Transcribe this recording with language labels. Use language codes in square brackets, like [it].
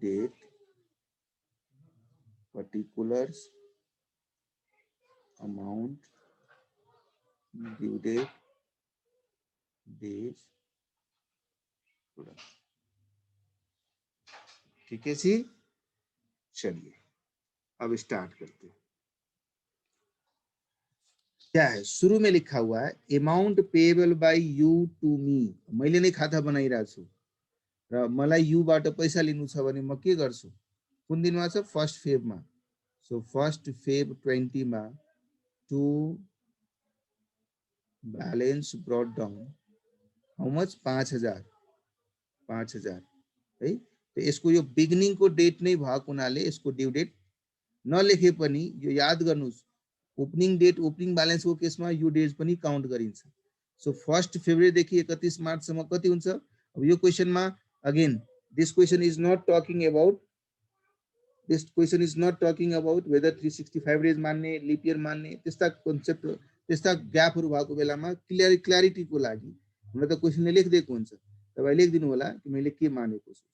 [en] Date, particulars, amount, due date, days, product. [hi] ठीक है जी, चलिए अब स्टार्ट करते हैं। क्या है, शुरू में लिखा हुआ है amount payable by you to मी। [ne] मैले नै खाता बनाइरहेको छु र मलाई यू बाट पैसा लिनु छ भने म के गर्छु, कुन दिनमा छ, 1 फेब्रुअरीमा। सो 1 फेब्रुअरी 20 मा [en] to balance brought down how much, [ne] 5000 है। तो यसको यो बिगिनिङ को डेट नै भएको हुनाले यसको ड्यू डेट नलेखे पनि यो याद गर्नुस्, ओपनिङ डेट ओपनिङ बैलेंस को केसमा यो डेज पनि काउन्ट गरिन्छ। सो 1 फेब्रुअरी देखि 31 मार्च सम्म कति हुन्छ। अब यो क्वेशनमा [en] again this question is not talking about whether [ne] 365 days मान्ने लीप ईयर मान्ने त्यस्ता कन्सेप्ट त्यस्ता ग्यापहरु भएको बेलामा क्ल्यारिटीको लागि हुन त क्वेशनले लेखिदिएको हुन्छ, तपाईले लेखिदिनु होला कि मैले के मानेको छु।